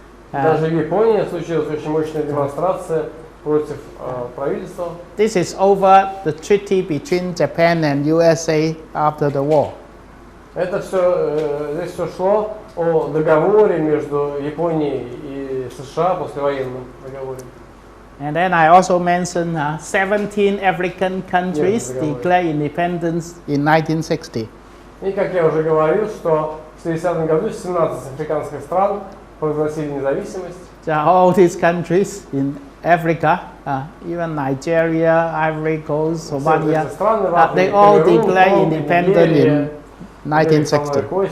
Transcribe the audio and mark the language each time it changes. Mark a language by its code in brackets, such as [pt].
[ru] Даже в Японии случилась очень мощная демонстрация против правительства. [en] This is over the treaty between Japan and USA after the war. [ru] Это все, здесь все шло о договоре между Японией и США, послевоенном договоре. [en] And then I also mentioned 17 African countries declared independence in 1960. [ru] И как я уже говорил, что в 60 году 17 африканских стран провозгласили независимость. [en] So all these countries in Africa, even Nigeria, Ivory Coast, Somalia, they all declared independence in 1960.